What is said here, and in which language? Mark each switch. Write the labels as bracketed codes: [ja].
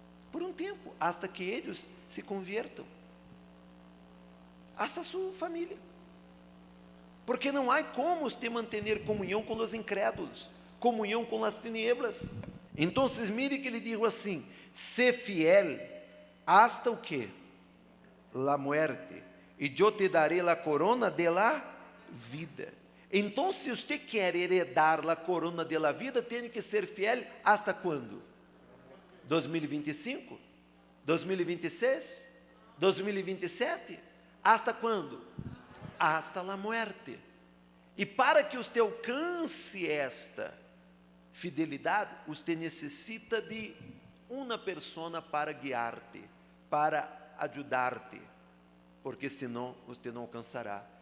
[pt] Por um tempo, hasta que eles se convertam. Hasta sua família. Porque não há como você manter comunhão com os incrédulos, comunhão com as tinieblas. Então, mire que ele dijo assim: [es] sé fiel hasta [pt] o quê? [es] La muerte, [pt] e eu [es] te daré la corona de la vida. [pt] Então, se você quer heredar a corona [es] de la vida, [pt] tem que ser fiel hasta quando? 2025? 2026? 2027? Hasta quando? [es] Hasta la muerte. [pt] E para que você alcance esta fidelidade, você necessita de uma pessoa para guiar-te, para ajudar-te, porque senão você não alcançará.